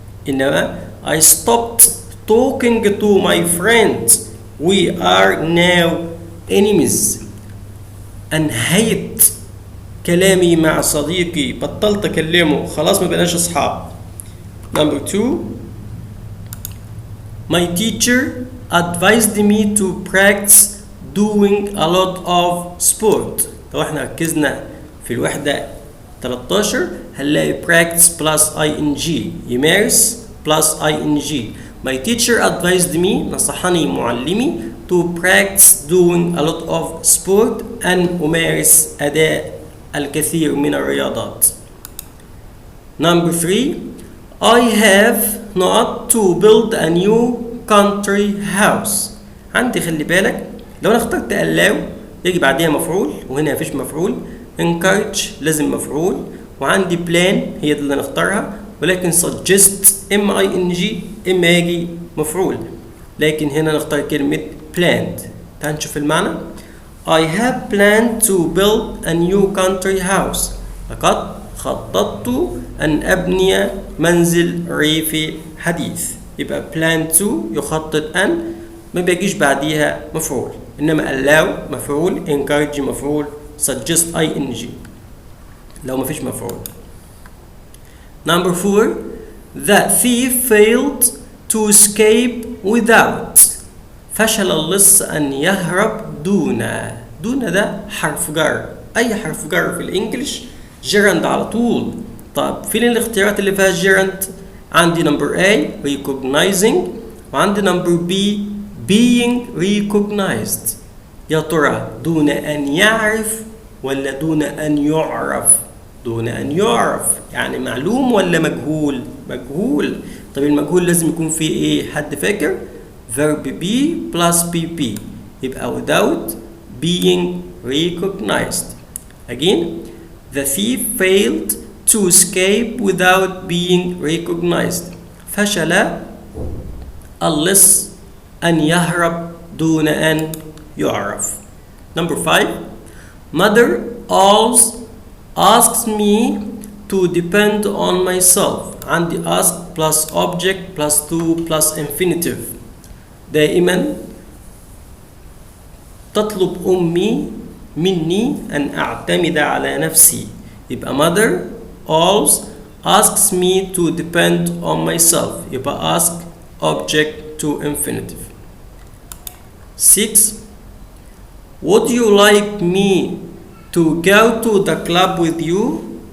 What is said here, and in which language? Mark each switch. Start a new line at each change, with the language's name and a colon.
English: إنما I stopped talking to my friend. We are now enemies.
Arabic: أنهيت كلامي مع صديقي، بطلت أكلمه، خلاص ما بقناش أصحاب.
English: Number 2. My teacher advised me to practice doing a lot of sport.
Arabic: لو احنا ركزنا في الوحدة 13 هنلاقي
English: practice plus ing،
Arabic: يمارس plus ing.
English: My teacher advised me،
Arabic: نصحني معلمي
English: to practice doing a lot of sport،
Arabic: أن أمارس أداء الكثير من الرياضات.
English: Number 3. I have not to build a new country house.
Arabic: عندي خلي بالك لو انا اخترت allow يجي بعديها مفعول، وهنا مفيش مفعول. encourage لازم مفعول، وعندي plan هي اللي نختارها، ولكن suggest اما ing اما يجي مفعول، لكن هنا نختار كلمة planned. تعال نشوف المعنى.
English: I have planned to build a new country house.
Arabic: لقد خططت أن أبني منزل ريفي حديث. يبقى plan to يخطط أن ما بيجيش بعديها مفعول، إنما allow مفعول، encourage مفعول، suggest ing لو ما فيش مفعول.
English: Number 4. The thief failed to escape without.
Arabic: فشل اللص أن يهرب دون. دون ده حرف جر، أي حرف جر في الإنجليش gerund على طول. طب فين الاختيارات اللي فيها gerund؟ عندي number A recognizing، وعندي number B being recognized. يا ترى دون أن يعرف ولا دون أن يعرف؟ دون أن يعرف يعني معلوم ولا مجهول؟ مجهول. طب المجهول لازم يكون فيه إيه؟ حد فاكر؟ verb be plus PP، يبقى
English: without being recognized. Again, the thief failed to escape without being recognized.
Arabic: فشل اللص أن يهرب دون أن يعرف.
English: Number 5. Mother always asks me to depend on myself.
Arabic: عندي ask plus object plus to plus infinitive. دائما تطلب أمي مني أن أعتمد على نفسي.
English: يبقى mother always asks me to depend on myself. يبقى ask object to infinitive. 6. Would you like me to go to the club with you?